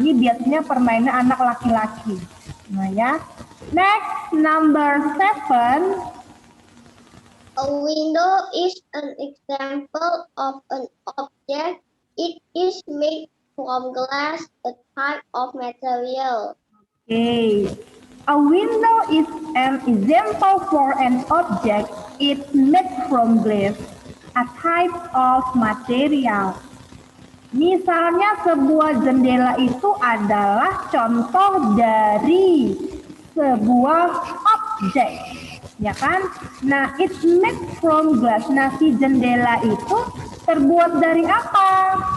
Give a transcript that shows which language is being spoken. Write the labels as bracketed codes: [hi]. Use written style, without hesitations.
[id] Ini biasanya permainan anak laki-laki. [en] Nah ya. Next, number 7. A window is an example of an object. It is made from glass, a type of material. Okay. A window is an example for an object. It's made from glass, a type of material. [id] Misalnya sebuah jendela itu adalah contoh dari sebuah objek, ya kan? Nah, [en] it's made from glass. [id] Nah, si jendela itu terbuat dari apa?